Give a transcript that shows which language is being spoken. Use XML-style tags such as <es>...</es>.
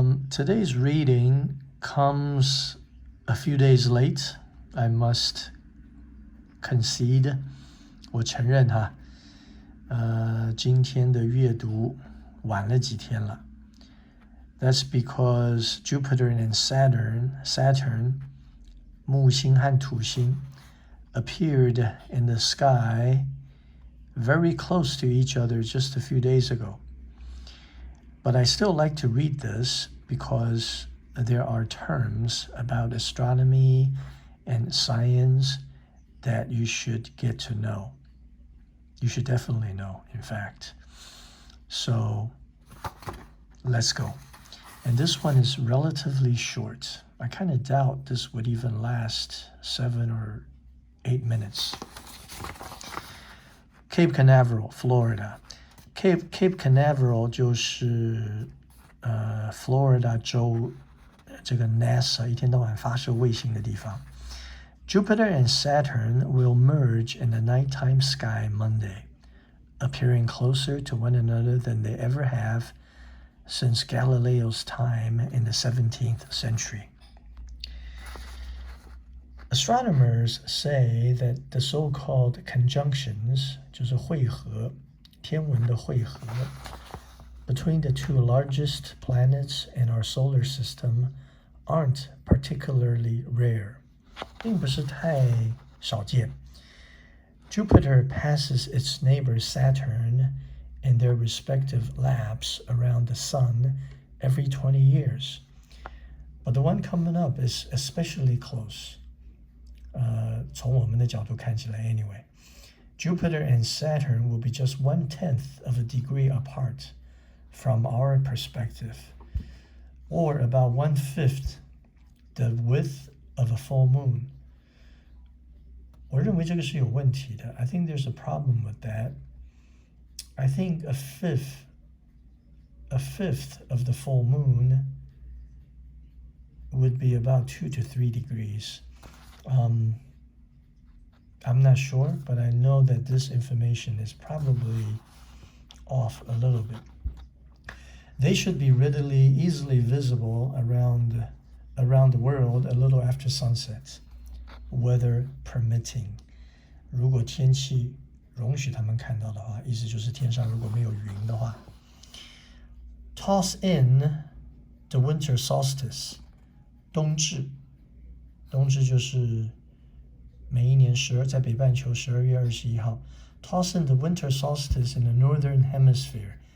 <en>Today's reading comes a few days late. I must concede.</en> <zh>我承认哈，今天的阅读晚了几天了。</zh> <en>That's because Jupiter and Saturn,</en> <zh>木星和土星</zh> <en>appeared in the sky very close to each other just a few days ago. But I still like to read this because there are terms about astronomy and science that you should get to know. You should definitely know, in fact. So let's go. And this one is relatively short. I kind of doubt this would even last 7 or 8 minutes. Cape Canaveral, Florida.</en> <zh>Cape Canaveral 就是Florida 州这个 NASA 一天到晚发射卫星的地方。</zh> <en>Jupiter and Saturn will merge in the nighttime sky Monday, appearing closer to one another than they ever have since Galileo's time in the 17th century. Astronomers say that the so-called conjunctions,</en> <zh>就是会合，天文的会合</zh> <en>between the two largest planets in our solar system aren't particularly rare,</en> <zh>并不是太少见。</zh> <en>Jupiter passes its neighbor Saturn in their respective laps around the sun every 20 years. But the one coming up is especially close.</en> <zh>从我们的角度看起来 anyway.</zh> <en>Jupiter and Saturn will be just 1/10 of a degree apart from our perspective, or about 1/5 the width of a full moon.</en> <zh>我认为这个是有问题的。</zh> <en>I think there's a problem with that. I think a fifth of the full moon would be about 2 to 3 degrees. I'm not sure, but I know that this information is probably off a little bit. They should be easily visible around the world a little after sunset, weather permitting.</en> <zh>如果天气容许他们看到的话，意思就是天上如果没有云的话。</zh> <en>Toss in the winter solstice,</en> <zh>冬至就是每一年在北半球12月21号</zh> <en>Toss in the winter solstice in the northern hemisphere.</en>